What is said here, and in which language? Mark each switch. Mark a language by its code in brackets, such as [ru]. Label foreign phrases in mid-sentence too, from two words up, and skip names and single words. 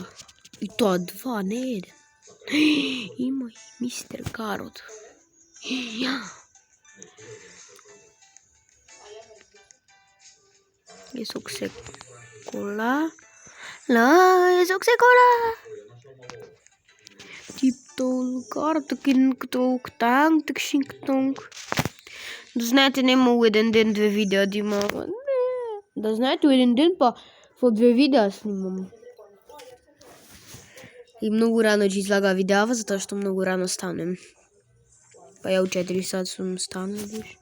[mk] И тоа 2, не 1. Има и мистер Карот. Ја. Е сок се кола. Е сок се кола. Тип-тол, карт-кин-ктолк, танк-тк-шинк-тонк. Да знаете, нема у еден ден 2 видеа да има. Да знаете, у еден ден па во 2 видеа снимам. И многу рано ќе излага видеава, затоа што многу рано станем. Па ја у 4 сат сум станал.